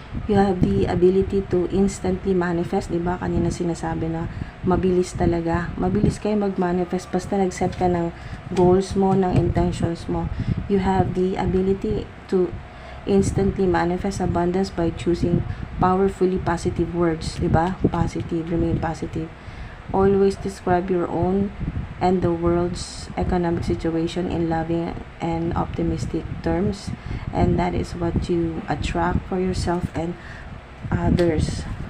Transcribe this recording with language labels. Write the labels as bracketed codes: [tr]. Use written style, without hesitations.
[en] You have the ability to instantly manifest. [tl] Diba? Kanina sinasabi na mabilis talaga. Mabilis kayo mag-manifest. Basta nag-set ka ng goals mo, ng intentions mo. [en] You have the ability to instantly manifest abundance by choosing powerfully positive words, [tl] diba? [en] Positive, remain positive. Always describe your own and the world's economic situation in loving and optimistic terms, and that is what you attract for yourself and others.